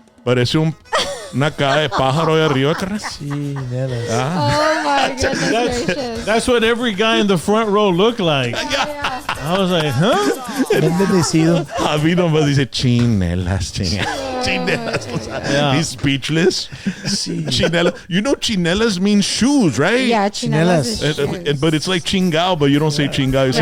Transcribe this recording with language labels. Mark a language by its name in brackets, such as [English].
[Spanish] Parece una caja de pájaro de arriba, carnal. [English] Oh my goodness gracious. That's what every guy in the front row looked like. I was like, huh? [Spanish] A mí nomás dice chinelas, chinelas. [English] He's speechless. Chinelas. You know chinelas means shoes, right? Yeah, chinelas is shoes. But it's like chingao, but you don't say chingao, you say